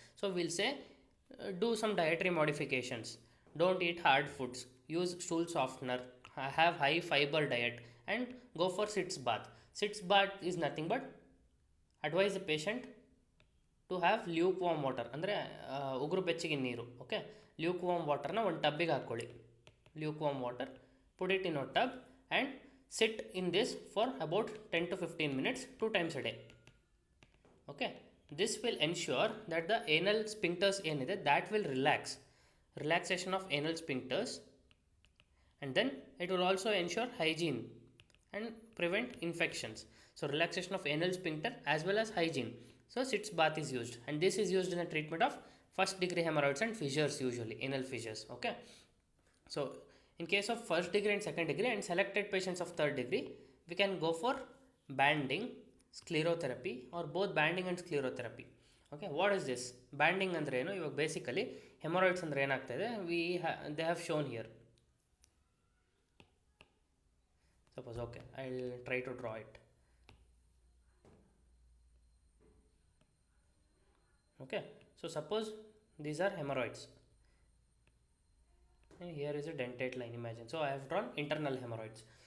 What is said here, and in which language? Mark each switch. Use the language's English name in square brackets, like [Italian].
[English] So we'll say do some dietary modifications. Don't eat hard foods. Use stool softener. Have high fiber diet and go for sitz bath. Sitz bath is nothing but advise the patient to have lukewarm water. [Kannada] ಅಂದರೆ ಉಗುರು ಬೆಚ್ಚಗಿನ ನೀರು. Okay, [English] lukewarm water [Kannada] ನ ಒಂದು ಟಬ್ಬಿಗೆ ಹಾಕ್ಕೊಳ್ಳಿ. [English] Lukewarm water, put it in a tub and sit in this for about 10 to 15 minutes 2 times a day. Okay, this will ensure that the anal sphincters [Kannada] ಏನಿದೆ [English] that will relaxation of anal sphincters, and then it will also ensure hygiene and prevent infections. So relaxation of anal sphincter as well as hygiene. So sitz bath is used, and this is used in the treatment of first degree hemorrhoids and fissures, usually anal fissures. Okay, so in case of first degree and second degree and selected patients of third degree, we can go for banding, sclerotherapy, or both banding and sclerotherapy. Okay, what is this? Banding [Kannada] andre ಏನು? ಇವಾಗ basically haemorrhoids ಅಂದರೆ ಏನಾಗ್ತದೆ, [English] they have shown here. Suppose, okay, I'll try to draw it. Okay, so suppose these are hemorrhoids. And here is a dentate line, imagine. So I have drawn internal hemorrhoids.